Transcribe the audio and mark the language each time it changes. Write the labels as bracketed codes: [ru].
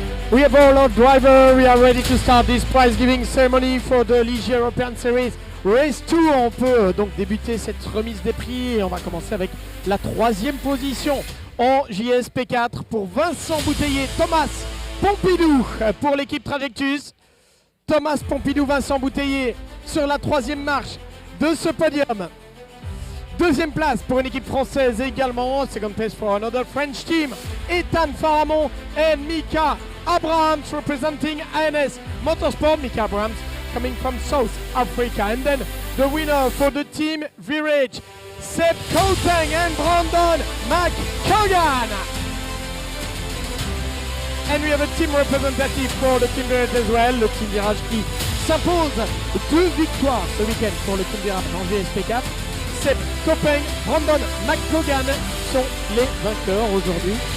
[en] We have all our drivers. We are ready to start this prize giving ceremony for the Ligier European Series Race 2. [fr] On peut donc débuter cette remise des prix et on va commencer avec la 3e position en JS P4 pour Vincent Bouteiller, Thomas Pompidou pour l'équipe Trajectus. Thomas Pompidou, Vincent Bouteiller sur la 3e marche de ce podium. 2e place pour une équipe française également. [en] Second place for another French team. Ethan Faramon and Mika Abrahams representing ANS Motorsport. Mika Abrahams coming from South Africa. And then the winner for the team Virage, Seb Koteng and Brandon McCogan. And we have a team representative for the team Virage as well. [fr] Le team Virage qui s'impose 2 victoires ce week-end pour le team Virage en GSP4. Seb Koteng, Brandon McCogan sont les vainqueurs aujourd'hui.